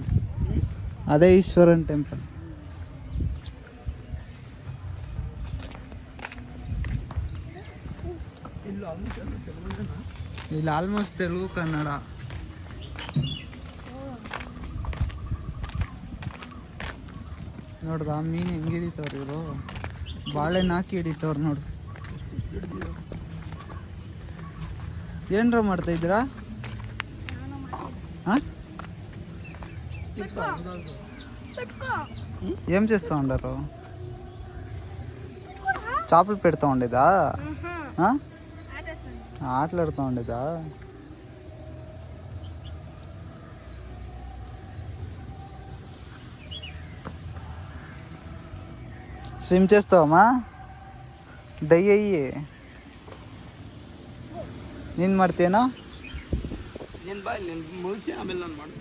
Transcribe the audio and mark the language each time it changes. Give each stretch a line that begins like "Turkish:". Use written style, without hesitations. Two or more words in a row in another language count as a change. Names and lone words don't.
Kannada: ಅದೇ ಈಶ್ವರನ್ ಟೆಂಪಲ್. ಇಲ್ಲಿ ಆಲ್ಮೋಸ್ಟ್ ತೆಲುಗು ಕನ್ನಡ. ನೋಡ್ದ ಆ ಮೀನು ಹೆಂಗೆ ಹಿಡಿತವ್ರು ಇವರು. ಬಾಳೆನ ಹಾಕಿ ಹಿಡಿತವ್ರು ನೋಡು. ಏನ್ರ ಮಾಡ್ತಾ ಇದ್ದೀರಾ?
Telugu: ఏం చేస్తూ ఉండరు? చేపలు పెడతా ఉండేదా? ఆటలాడుతూ ఉండేదా? స్విమ్ చేస్తావమ్మా?
Kannada: ಡೈ ಅಯ್ಯಿ ನೀನು ಮಾಡ್ತೀಯನಾ? ನೀನು ಬಾ, ನೀನು ಮುಗಿಸಿ ಆಮೇಲೆ ನಾನು ಮಾಡ್ತೀನಿ.